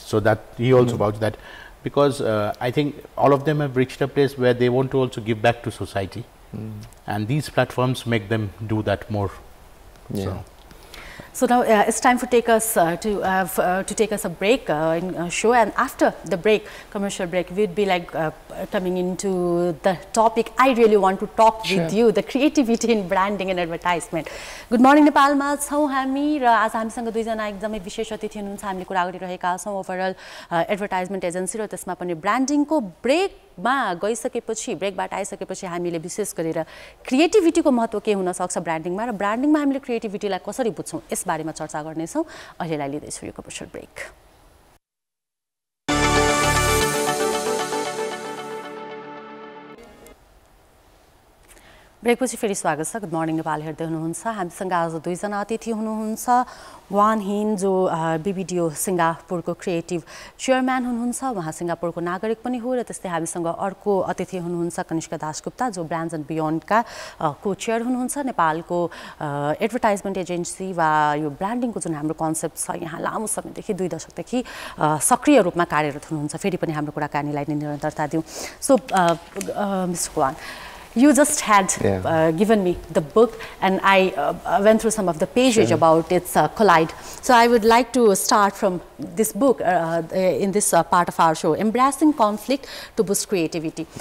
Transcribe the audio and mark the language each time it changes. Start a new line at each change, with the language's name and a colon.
English: So that he also vouched that, because I think all of them have reached a place where they want to also give back to society, and these platforms make them do that more. So now it's time for take us to take us a break in a show, and after the break, commercial break, we'd be like coming into the topic I really want to talk with you, the creativity in branding and advertisement.
Nepali: Good morning Nepal मा छौं हामी र आज हामीसँग दुईजना एकदमै विशेष अतिथि हुनुहुन्छ. हामीले कुरा गरिरहेका छौं ओभरअल एडभर्टाइजमेन्ट एजेन्सी र त्यसमा पनि ब्रान्डिङको ब्रेकमा गइसकेपछि, ब्रेकबाट आइसकेपछि हामीले विशेष गरेर क्रिएटिभिटीको महत्त्व के हुन सक्छ ब्रान्डिङमा, र ब्रान्डिङमा हामीले क्रिएटिभिटीलाई कसरी बुझ्छौं यस बारेमा चर्चा गर्नेछौं. अहिलेलाई लिँदैछु यो कमर्सियल ब्रेक. ब्रेकपछि फेरि स्वागत छ. गुड मर्निङ नेपाल हेर्दै हुनुहुन्छ. हामीसँग आज दुईजना अतिथि हुनुहुन्छ. वान हिन जो बीबीडीओ सिङ्गापुरको क्रिएटिभ चेयरम्यान हुनुहुन्छ, उहाँ सिङ्गापुरको नागरिक पनि हो, र त्यस्तै हामीसँग अर्को अतिथि हुनुहुन्छ कनिष्का दासगुप्ता जो ब्रान्ड्स एन्ड बियोन्डका को चेयर हुनुहुन्छ. नेपालको एडभर्टाइजमेन्ट एजेन्सी वा यो ब्रान्डिङको जुन हाम्रो कन्सेप्ट छ यहाँ लामो समयदेखि 2 दशकदेखि सक्रिय रूपमा कार्यरत हुनुहुन्छ. फेरि पनि हाम्रो कुराकानीलाई निरन्तरता दिउँ.
English: So mister Wan, you just had given me the book, and I went through some of the pages about its collide. So I would like to start from this book in this part of our show, Embracing Conflict to Boost Creativity.